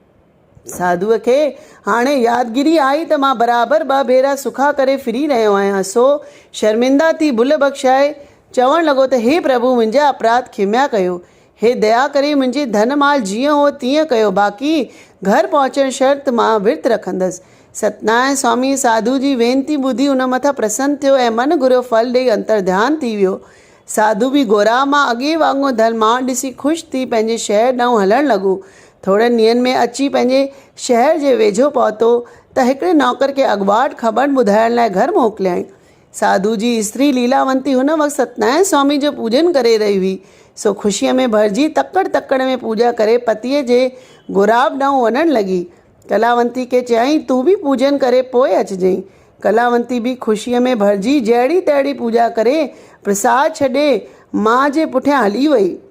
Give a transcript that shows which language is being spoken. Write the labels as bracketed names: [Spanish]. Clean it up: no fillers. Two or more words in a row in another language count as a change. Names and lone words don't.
[Sindhi] साधुअ खे हाणे यादगिरी आई त मां बराबरि 2 भेरा सुखा करे फिरी रहियो आहियां, सो शर्मिंदा थी भुल बख़्शाए चवण लॻो त हे प्रभु, मुंहिंजा अपराध खिम्या कयो। हे दया करे मुंहिंजे धन माल जीअं हो तीअं कयो, बाक़ी घर पहुचण शर्त मां विर्त रखंदसि। सत्यनारायण स्वामी साधु जी वेनती ॿुधी हुन मथां प्रसन्न थियो ऐं मन घुरियो फल ॾेई अंतर्ध्यान थी वियो। साधु बि गोराब मां अॻे वांगुरु धनमान ॾिसी ख़ुशि थी पंहिंजे शहर ॾांहुं हलणु लॻो। थोरनि ॾींहंनि में अची पंहिंजे शहर जे वेझो पहुतो त हिकिड़े नौकर खे अॻुवाट ख़बर ॿुधाइण लाइ घर मोकिलियाईं। साधु जी स्त्री लीलावंती हुन वक़्तु सत्यनारायण स्वामी जो पूॼन करे रही हुई, सो ख़ुशीअ में भरिजी तकड़ में पूॼा करे पतीअ जे गोराब ॾांहुं वञणु लॻी। कलावंती खे चयाईं, तूं बि पूॼन करे पोइ अचिजांइ। कलावंती बि ख़ुशीअ में भरिजी जहिड़ी तहिड़ी पूॼा करे प्रसाद छॾे मां जे पुठियां हली वई।